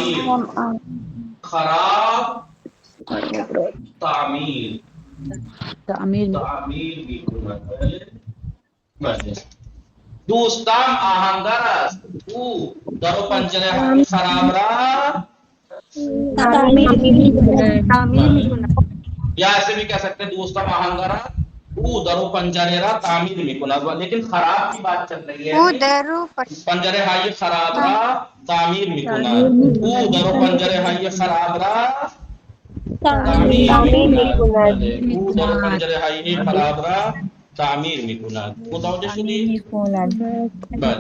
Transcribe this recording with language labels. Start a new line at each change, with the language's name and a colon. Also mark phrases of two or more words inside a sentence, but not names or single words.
Persian: خراب تعمیر میکند. بله دوستم آهنگر است او در و پنجره های خراب را
Urdu: یا ایسے بھی کہہ سکتے ہیں
Persian: دوستم آہنگر است او در و پنجره را تعمیر میکند،
Urdu: لیکن خراب کی بات چل رہی ہے.
Persian: پنجره های خراب را تعمیر میکند. او در و پنجره های خراب را تعمیر میکند. او در و پنجره های خراب را تعمیر میکند. متوجه شدید؟ بله.